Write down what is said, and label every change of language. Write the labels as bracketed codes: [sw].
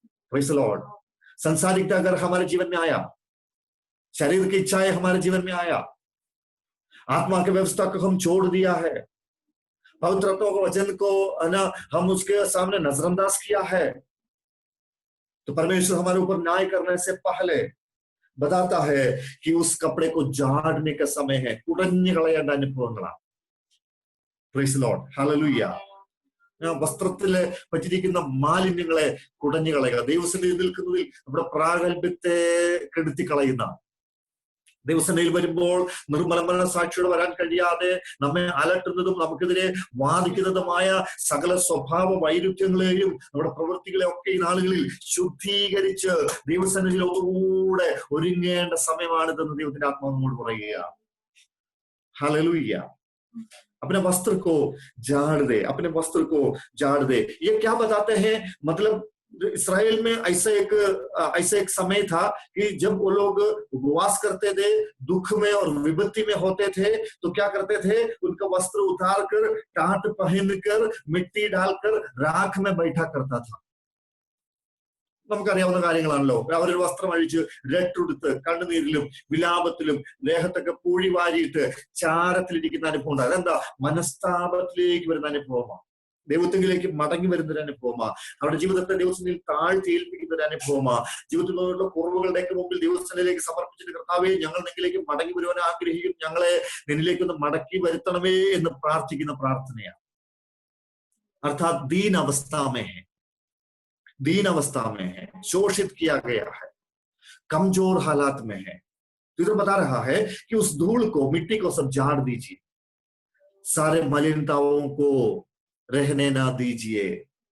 [en] Praise the Lord. [hi] संसारिकता अगर हमारे जीवन में आया, शरीर की इच्छाएं हमारे जीवन में आया, आत्मा की व्यवस्था को हम छोड़ दिया है, पवित्रत्व के वचन को ना हम उसके सामने नजरअंदाज किया है, तो परमेश्वर हमारे ऊपर न्याय करने से पहले बताता है कि उस कपड़े को झाड़ने का समय है। [ml] कुടഞ്ഞു കളയേണ്ട അനുഭവങ്ങളാണ്। [en] Praise the Lord, hallelujah. [ml] വസ്ത്രത്തില് പറ്റിയിരിക്കുന്ന മാലിന്യങ്ങളെ കുടഞ്ഞു കളയുക, ദൈവസന്നിധിയിൽ നിൽക്കുന്നതിൽ നമ്മുടെ പ്രാഗൽഭ്യത്തെ കെടുത്തി കളയുന്ന, ദൈവസന്നിധിയിൽ വരുമ്പോൾ നിർമ്മലമായ സാക്ഷിയോട് വരാൻ കഴിയാതെ നമ്മെ അലട്ടുന്നതും നമുക്കെതിരെ വാദിക്കുന്നതുമായ സകല സ്വഭാവ വൈരുദ്ധ്യങ്ങളെയും നമ്മുടെ പ്രവൃത്തികളെ ഒക്കെ ഈ നാളുകളിൽ ശുദ്ധീകരിച്ച് ദൈവസന്നിധിയിൽ ഒന്നുകൂടെ ഒരുങ്ങേണ്ട സമയമാണിതെന്ന് ദൈവത്തിന്റെ ആത്മാവ് നമ്മോട് പറയുക. [hi] हालेलुया। अपने वस्त्र को झाड़ दे, अपने वस्त्र को झाड़ दे। ये क्या बताते हैं? मतलब इस्राएल में ऐसा एक समय था कि जब वो लोग उपवास करते थे, दुख में और विपत्ति में होते थे, तो क्या करते थे? उनका वस्त्र उतार कर, टाट पहनकर, मिट्टी डालकर राख में बैठा करता था। [ml] നമുക്കറിയാവുന്ന കാര്യങ്ങളാണല്ലോ. അവരൊരു വസ്ത്രം അഴിച്ച് രട്ടുടുത്ത് കണ്ണുനീരിലും വിലാപത്തിലും ദേഹത്തൊക്കെ പൂഴി വാരിയിട്ട് ചാരത്തിലിരിക്കുന്ന അനുഭവം ഉണ്ട്. അതെന്താ? മനസ്താപത്തിലേക്ക് വരുന്ന അനുഭവമാണ്, ദൈവത്തിലേക്ക് മടങ്ങി വരുന്ന ഒരു അനുഭവമാണ്, അവരുടെ ജീവിതത്തെ ദൈവത്തിൽ താഴ്ത്തിയേൽപ്പിക്കുന്ന ഒരു അനുഭവമാണ്. ജീവിതത്തിലുള്ള കുറവുകളുടെയൊക്കെ മുമ്പിൽ ദൈവത്തിലേക്ക് സമർപ്പിച്ചിട്ട്, കർത്താവേ ഞങ്ങൾ നിന്നിലേക്ക് മടങ്ങി വരുവാൻ ആഗ്രഹിക്കും, ഞങ്ങളെ നിന്നിലേക്കൊന്ന് മടക്കി വരുത്തണമേ എന്ന് പ്രാർത്ഥിക്കുന്ന പ്രാർത്ഥനയാണ്. [hi] अर्थात दीन अवस्था में है, दीन अवस्था में है, शोषित किया गया है, कमजोर हालात में है। तो इधर बता रहा है कि उस धूल को, मिट्टी को सब झाड़ दीजिए, सारे मलिनताओं को रहने ना दीजिए।